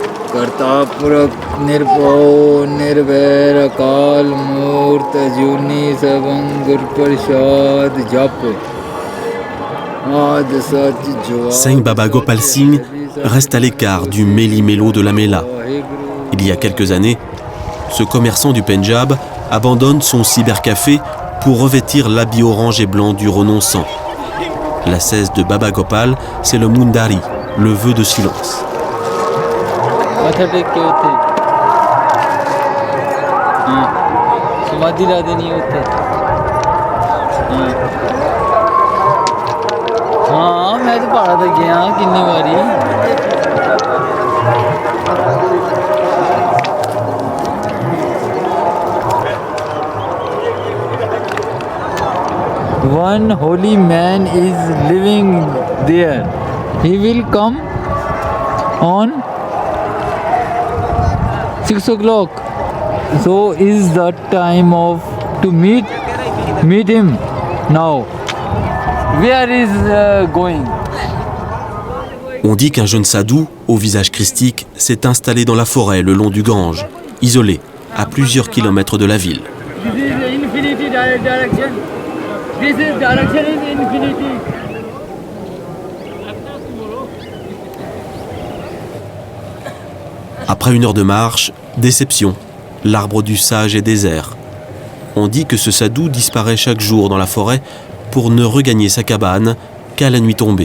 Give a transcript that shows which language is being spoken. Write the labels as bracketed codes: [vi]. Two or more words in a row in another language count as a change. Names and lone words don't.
[pa] ਕਰਤਾਪੁਰਖ ਨਿਰਭੌ ਨਿਰਵੈਰ ਅਕਾਲ ਮੂਰਤ ਅਜੂਨੀ ਸਬੰ ਗੁਰਪ੍ਰਸਾਦ ਜਪ ਆਦ ਸਚ ਜੋ [fr] Singh Baba Gopal Singh reste à l'écart du méli-mélo de la Méla. Il y a quelques années, ce commerçant du Pendjab abandonne son cybercafé pour revêtir l'habit orange et blanc du renonçant. La cesse de Baba Gopal, c'est le Mundari, le vœu de silence. [hi] हाँ मैं तो पहाड़ा तक गया कितनी बारी [en] One holy man is living there. He will come on 6 o'clock. So is the time of to meet him now. Where is going? [fr] On dit qu'un jeune sadhu, au visage christique, s'est installé dans la forêt le long du Gange, isolé, à plusieurs kilomètres de la ville. [en] This is infinity direction. This is direction is infinity. [fr] Après une heure de marche, déception. L'arbre du sage est désert. On dit que ce sadhu disparaît chaque jour dans la forêt pour ne regagner sa cabane qu'à la nuit tombée.